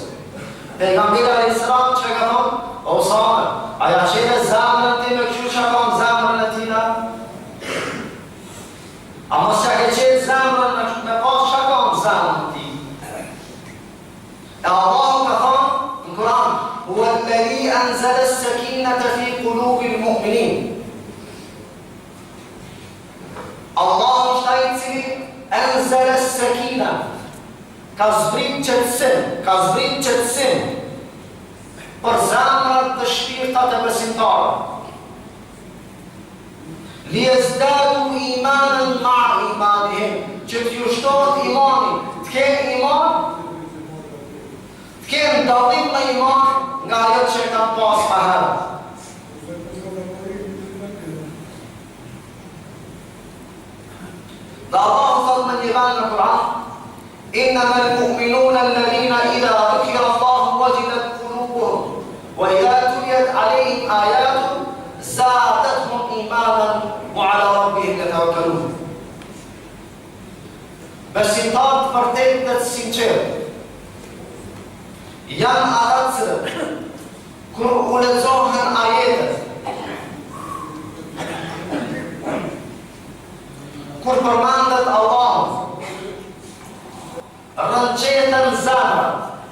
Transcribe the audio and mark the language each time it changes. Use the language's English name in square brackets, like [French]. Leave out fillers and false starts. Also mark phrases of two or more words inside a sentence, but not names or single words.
[Albanian] Pejgamberi [Arabic] عليه السلام [Albanian] që e ka thonë, Usame, a ja qene zemrën ti me kështu që ka në zemrën e tina? A mos që ke qenë zemrën me pas që ka në zemrën ti? E Allahu ka thonë në Kur'an, [Arabic] هو الذي أنزل السكينة في قلوب المؤمنين. [Albanian] Allahu është ai i cili [Arabic] أنزل السكينة, [Albanian] ka zbrit qetësim për zemrat dhe shpirtat e besimtarëve. [Arabic] ليزدادوا إيمانا مع إيمانهم, [Albanian] që t'ju shtohet imani, t'kenë iman, t'kenë dallim në iman nga ajo që e kanë pas më herët. Dhe Allahu thot me një vend në Kur'an, [Arabic] إنما المؤمنون الذين إذا ذكر الله وجلت قلوبهم وإذا تليت عليهم آياته زادتهم إيمانا وعلى ربهم يتوكلون. [Albanian] Besimtarët vërtet dhe të sinqertë janë ata të cilët kur u lexohen ajetet, kur përmendet Allahu, rënqetën zemrat.